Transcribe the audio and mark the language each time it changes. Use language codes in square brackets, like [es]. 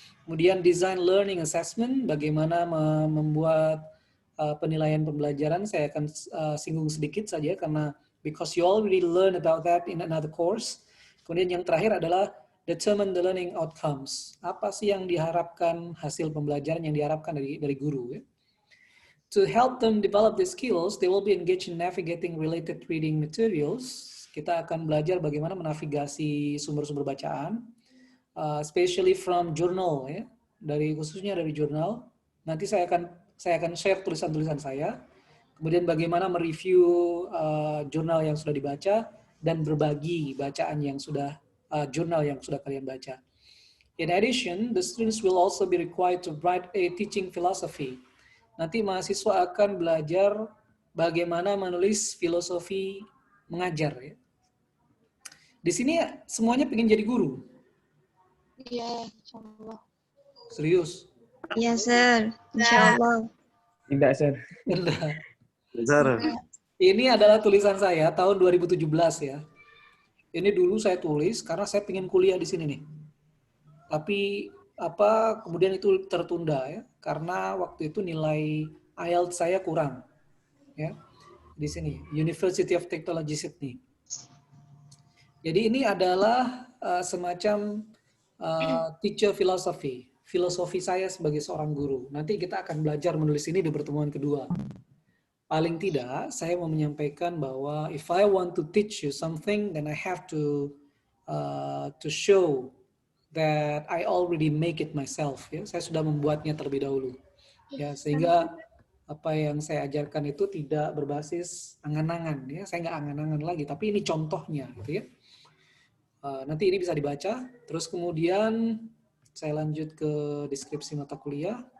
[id] Kemudian design learning assessment, bagaimana membuat penilaian pembelajaran. Saya akan singgung sedikit saja karena [en] because you already learn about that in another course. [id] Kemudian yang terakhir adalah [en] determine the learning outcomes. [id] Apa sih yang diharapkan, hasil pembelajaran yang diharapkan dari guru ya. [en] To help them develop the skills, they will be engaged in navigating related reading materials. [id] Kita akan belajar bagaimana menavigasi sumber-sumber bacaan, [en] especially from journal [id] ya, khususnya dari jurnal. Nanti saya akan share tulisan-tulisan saya. Kemudian bagaimana mereview jurnal yang sudah dibaca dan berbagi bacaan yang sudah jurnal yang sudah kalian baca. [en] In addition, the students will also be required to write a teaching philosophy. [id] Nanti mahasiswa akan belajar bagaimana menulis filosofi mengajar ya. Di sini semuanya pengen jadi guru. Iya, insyaallah. Serius? Iya, Sir. Insyaallah. Tidak, Sir. Sir. Ini adalah tulisan saya tahun 2017 ya. Ini dulu saya tulis karena saya pengen kuliah di sini nih. Tapi kemudian itu tertunda ya karena waktu itu nilai IELTS saya kurang. Ya. Di sini University of Technology Sydney. Jadi ini adalah semacam teacher philosophy, filosofi saya sebagai seorang guru. Nanti kita akan belajar menulis ini di pertemuan kedua. Paling tidak, saya mau menyampaikan bahwa [en] if I want to teach you something, then I have to show that I already make it myself. [id] Ya, saya sudah membuatnya terlebih dahulu. Ya, sehingga apa yang saya ajarkan itu tidak berbasis angan-angan. Ya, saya nggak angan-angan lagi, tapi ini contohnya, gitu ya. Nanti ini bisa dibaca. Terus kemudian saya lanjut ke deskripsi mata kuliah.